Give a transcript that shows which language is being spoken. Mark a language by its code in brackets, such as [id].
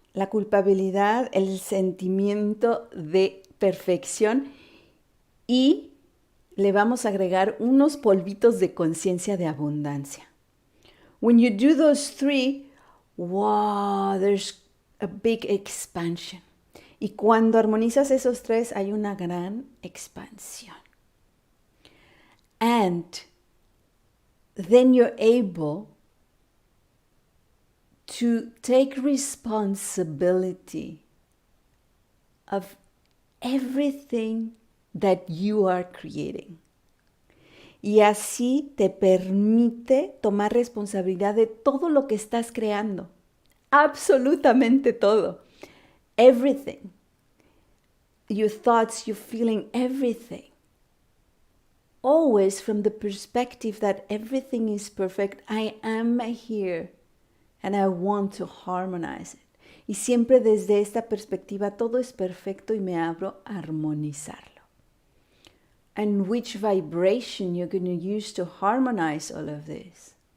[es] la culpabilidad, el sentimiento de perfección y le vamos a agregar unos polvitos de conciencia de abundancia. [en] When you do those three, wow, there's a big expansion. [es] Y cuando armonizas esos tres, hay una gran expansión. [en] And then you're able to take responsibility of everything that you are creating. [es] Y así te permite tomar responsabilidad de todo lo que estás creando. Absolutamente todo. [en] Everything. Your thoughts, your feeling, everything. Always from the perspective that everything is perfect. I am here and I want to harmonize it. [es] Y siempre desde esta perspectiva, todo es perfecto y me abro a armonizarlo. [en] And which vibration you're going to use to harmonize all of this?